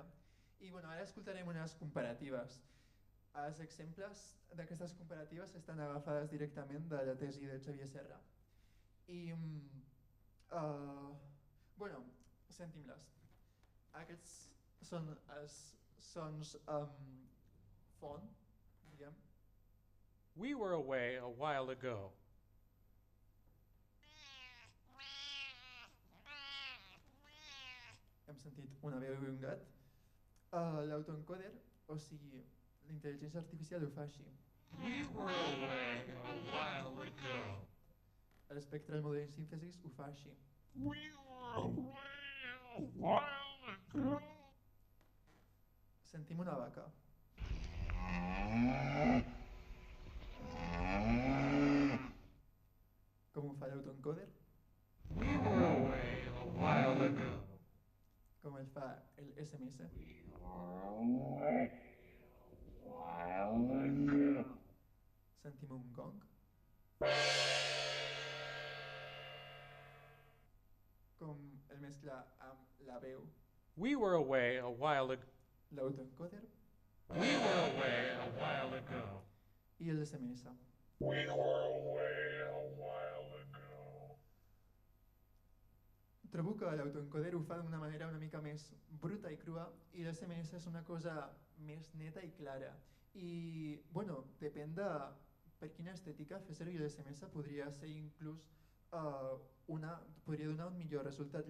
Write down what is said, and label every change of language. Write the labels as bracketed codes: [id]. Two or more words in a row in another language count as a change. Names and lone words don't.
[ca] I ara escoltarem unes comparatives. Els exemples d'aquestes comparatives estan agafades directament de la tesi de Xavier Serra. I, sentim-les. Aquests són els sons font, diguem. [en] We were away a while ago. [ca] Hem sentit una veu i un gat. L'autoencoder, o sigui, l'intel·ligència artificial ho fa així. [en] We were away a while ago. [ca] L' [en] Spectral Modeling Synthesis [ca] ho fa així. [en] We were away a while ago. [ca] Sentim una vaca. Com ho fa l'autoencoder? [en] We were away a while ago. [ca] Com el fa el SMS? [en] We were away a while ago. [ca] Sentim un gong. Com el mescla amb la veu. [en] We were away a while ago. [ca] L'autoencoder [en] We were away a while ago. [ca] I el SMS. [en] We were away a while ago. [ca] Trobo que l'autoencoder ho fa d'una manera una mica més bruta i crua i l'SMS és una cosa més neta i clara. I, bueno, depèn de per quina estètica fer servir l'SMS podria ser inclús podria donar un millor resultat.